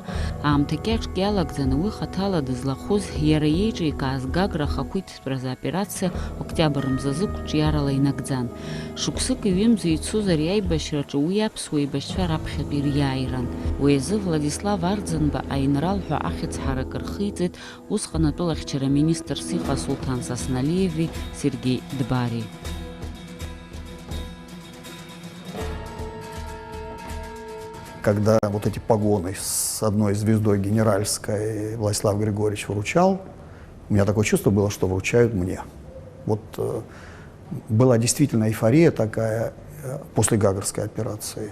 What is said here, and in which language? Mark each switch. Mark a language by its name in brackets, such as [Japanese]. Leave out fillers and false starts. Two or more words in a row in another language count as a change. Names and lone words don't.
[Abkhazian] Аамҭа кьаҿк иалагӡаны уи хаҭала дызлахәыз иара иеиҿикааз Гагра ахақәиҭтәразы аоперациа октиабр мзазы қәҿиарала инагӡан. Шықәсык иҩымзи ицоз ари аибашьра уи аԥсуа еибашьцәа раԥхьатәи ириааиран. Уи азы Владислав Арӡынба аинрал ҳәа ахьӡ-ҳарак рхиҵеит усҟан атәылахьчара министрс иҟаз Сулҭан Сасналиеви Сергеи Дбари. [Russian] Когда вот эти погоны с одной звездой генеральской Владислав Григорьевич вручал, у меня такое чувство было, что вручают мне. Вот была действительно эйфория такая после Гагрской операции.